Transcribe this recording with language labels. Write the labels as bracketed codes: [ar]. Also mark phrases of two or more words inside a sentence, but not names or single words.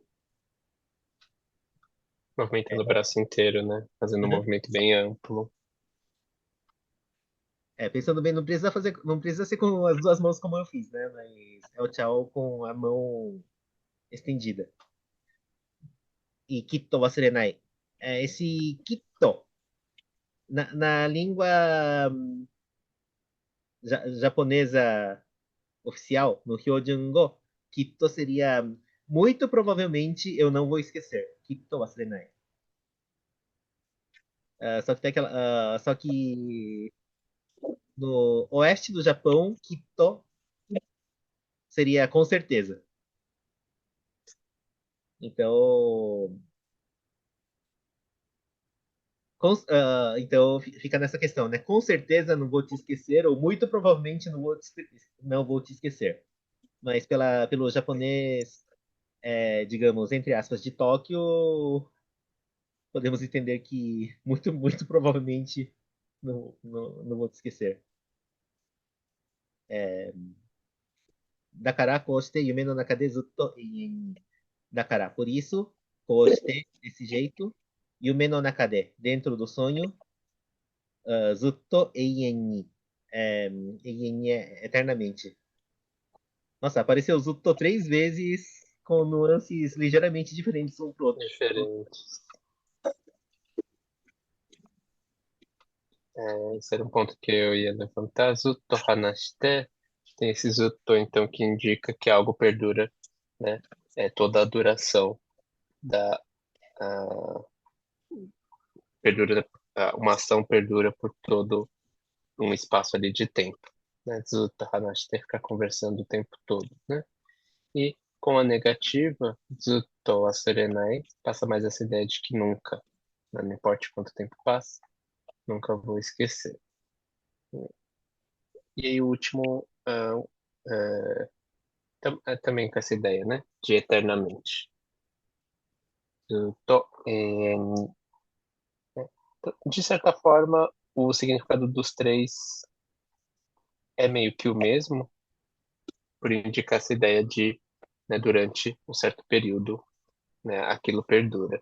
[pt] Movimentando o braço inteiro, né? Fazendo um Uhum. movimento bem amplo. Pensando bem, não precisa ser com as duas mãos como eu fiz, né? Mas é o tchau com a mão estendida. [ja] E きっと忘れない. [pt] Esse kitto, na língua japonesa oficial, no Hyojungo, Kitto seria muito provavelmente eu não vou esquecer. [ja] きっと忘れない. [pt] Só que no oeste do Japão, Kitto seria com certeza. Então, então fica nessa questão, né? Com certeza não vou te esquecer, ou muito provavelmente não vou te esquecer. Mas pelo japonês, digamos, entre aspas, de Tóquio, podemos entender que muito provavelmente não vou te esquecer. [ja] だから、こうして、夢の中でずっと永遠に. Dakara, [pt] por isso, koshite, desse jeito, [ja] 夢の中で, [pt] dentro do sonho, [ja] ずっと永遠に. 永遠に [pt] é eternamente. Nossa, apareceu zutto 3 vezes com nuances ligeiramente diferentes um pro outro. Diferentes. Esse era um ponto que eu ia levantar. [ja] ずっと話して. [pt] Tem esse zutto, então, que indica que algo perdura, né? Toda a duração da... a- uma ação perdura por todo um espaço ali de tempo, né? [ja] ずっと話して, [pt] ficar conversando o tempo todo, né? E com a negativa, [ja] ずっと忘れない, [pt] passa mais essa ideia de que nunca, né? Não importa quanto tempo passa, nunca vou esquecer. E aí o último, também com essa ideia, né? De eternamente. Zutto, de certa forma, o significado dos três é meio que o mesmo, por indicar essa ideia de, né, durante um certo período, né, aquilo perdura.